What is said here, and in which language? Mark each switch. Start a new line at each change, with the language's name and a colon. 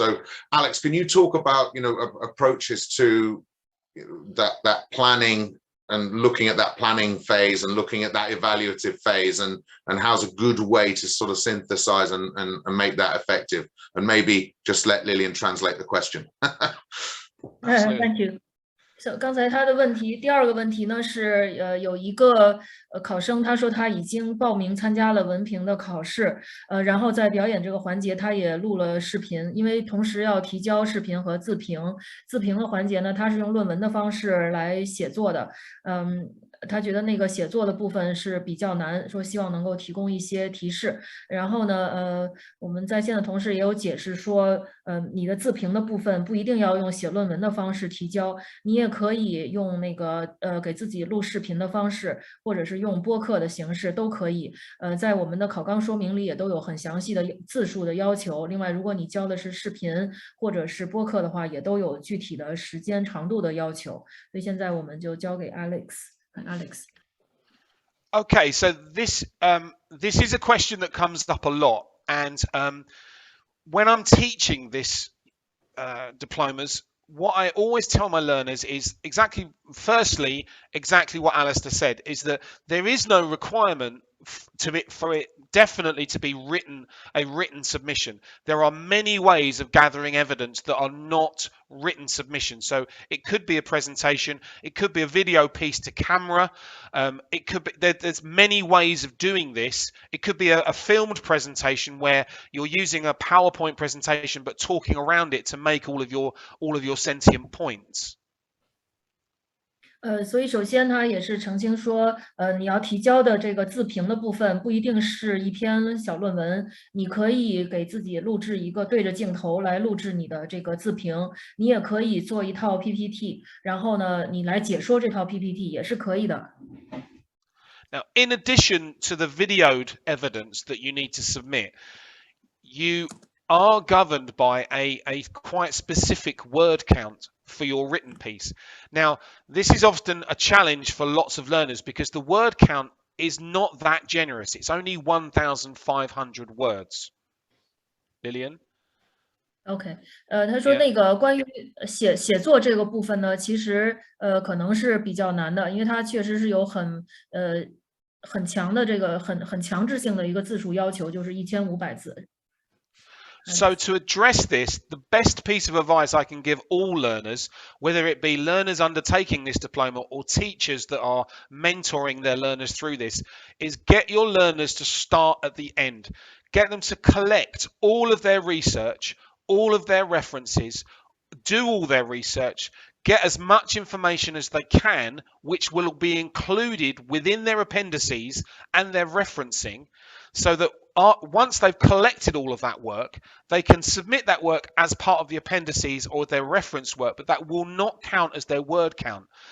English: So Alex, can you talk about approaches to that planning and looking at that planning phase and looking at that evaluative phase, and how's a good way to sort of synthesize and make that effective? And maybe just let Lillian translate the question. Thank you.
Chinese: So 刚才他的问题，第二个问题呢是，有一个考生，他说他已经报名参加了文凭的考试，然后在表演这个环节，他也录了视频，因为同时要提交视频和自评。自评的环节呢，他是用论文的方式来写作的，他觉得那个写作的部分是比较难，说希望能够提供一些提示。然后呢，我们在线的同事也有解释说，你的自评的部分不一定要用写论文的方式提交，你也可以用那个给自己录视频的方式，或者是用播客的形式都可以。在我们的考纲说明里也都有很详细的字数的要求。另外，如果你交的是视频或者是播客的话，也都有具体的时间长度的要求。所以现在我们就交给 Alex。
English: Okay, so this is a question that comes up a lot, and when I'm teaching this diplomas, what I always tell my learners is firstly, exactly what Alistair said, is that there is no requirement for it definitely to be a written submission. There are many ways of gathering evidence that are not written submissions. So it could be a presentation, it could be a video piece to camera, it could be there's many ways of doing this. It could be a filmed presentation where you're using a PowerPoint presentation but talking around it to make all of your sentient points.
Chinese: 所以首先他也是澄清说，你要提交的这个自评的部分不一定是一篇小论文，你可以给自己录制一个对着镜头来录制你的这个自评，你也可以做一套 PPT，然后呢，你来解说这套 PPT 也是可以的。
English: Now, in addition to the videoed evidence that you need to submit, you are governed by a quite specific word count for your written piece. Now, this is often a challenge for lots of learners because the word count is not that generous. It's only 1,500 words. Lillian?
Chinese: OK，他说那个关于写作这个部分呢，其实可能是比较难的，因为它确实是有很强的这个很强制性的一个字数要求，就是1500字。
English: So to address this, the best piece of advice I can give all learners, whether it be learners undertaking this diploma or teachers that are mentoring their learners through this, is get your learners to start at the end. Get them to collect all of their research, all of their references, do all their research, get as much information as they can, which will be included within their appendices and their referencing, so that once they've collected all of that work, they can submit that work as part of the appendices or their reference work, but that will not count as their word count.